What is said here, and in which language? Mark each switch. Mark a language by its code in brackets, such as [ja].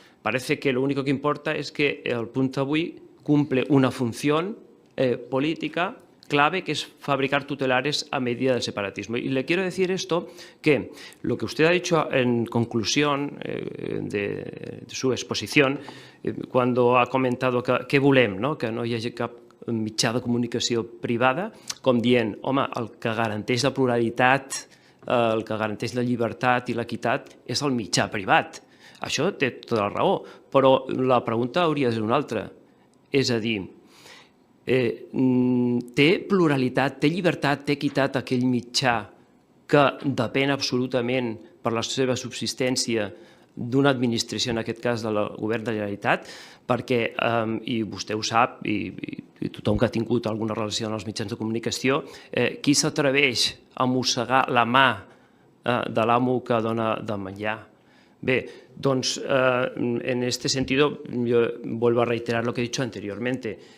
[es] Parece que lo único que importa es que el Punt Avui cumple una función política clave, que es fabricar tutelares a medida del separatismo. Y le quiero decir esto, que lo que usted ha dicho en conclusión de su exposición, cuando ha comentado que volem, no? [ca] Que no hi hagi cap mitjà de comunicació privada, com dient, home, el que garanteix la pluralitat, el que garanteix la llibertat i l'equitat és el mitjà privat. Això té tota la raó, però la pregunta hauria de ser una altra. És a dir, té pluralitat, té llibertat, té equitat aquell mitjà que depèn absolutament per la seva subsistència d'una administració, en aquest cas del Govern de la Generalitat, perquè, i vostè ho sap, i tothom que ha tingut alguna relació amb els mitjans de comunicació, qui s'atreveix a mossegar la mà de l'amo que dona de menjar? Bé, doncs, [es] en este sentido, yo vuelvo a reiterar lo que he dicho anteriormente.